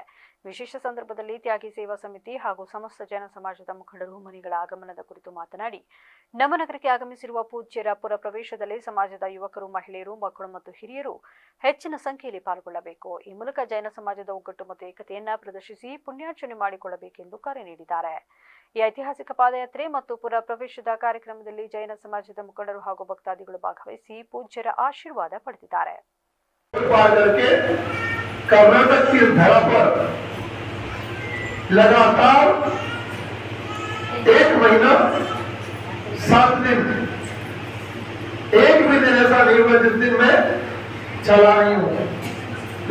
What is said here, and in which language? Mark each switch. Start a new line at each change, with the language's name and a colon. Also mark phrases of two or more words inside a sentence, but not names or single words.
Kannada: ವಿಶೇಷ ಸಂದರ್ಭದಲ್ಲಿ ತ್ಯಾಗಿ ಸೇವಾ ಸಮಿತಿ ಹಾಗೂ ಸಮಸ್ತ ಜನ ಸಮಾಜದ ಮುಖಂಡರು ಮುನಿಗಳ ಆಗಮನದ ಕುರಿತು ಮಾತನಾಡಿ, ನಮ್ಮ ನಗರಕ್ಕೆ ಆಗಮಿಸಿರುವ ಪೂಜ್ಯರ ಪುರ ಪ್ರವೇಶದಲ್ಲಿ ಸಮಾಜದ ಯುವಕರು, ಮಹಿಳೆಯರು, ಮಕ್ಕಳು ಮತ್ತು ಹಿರಿಯರು ಹೆಚ್ಚಿನ ಸಂಖ್ಯೆಯಲ್ಲಿ ಪಾಲ್ಗೊಳ್ಳಬೇಕು. ಈ ಮೂಲಕ ಜೈನ ಸಮಾಜದ ಒಗ್ಗಟ್ಟು ಮತ್ತು ಏಕತೆಯನ್ನ ಪ್ರದರ್ಶಿಸಿ ಪುಣ್ಯಾರ್ಚನೆ ಮಾಡಿಕೊಳ್ಳಬೇಕೆಂದು ಕರೆ ನೀಡಿದ್ದಾರೆ. ಈ ಐತಿಹಾಸಿಕ ಪಾದಯಾತ್ರೆ ಮತ್ತು ಪುರ ಪ್ರವೇಶದ ಕಾರ್ಯಕ್ರಮದಲ್ಲಿ ಜೈನ ಸಮಾಜದ ಮುಖಂಡರು ಹಾಗೂ ಭಕ್ತಾದಿಗಳು ಭಾಗವಹಿಸಿ ಪೂಜ್ಯರ ಆಶೀರ್ವಾದ ಪಡೆದಿದ್ದಾರೆ.
Hindi: कर्नाटक की धरा पर लगातार 1 महीना 7 दिन, एक भी दिन ऐसा नहीं हुआ जिस दिन मैं चला नहीं हूं।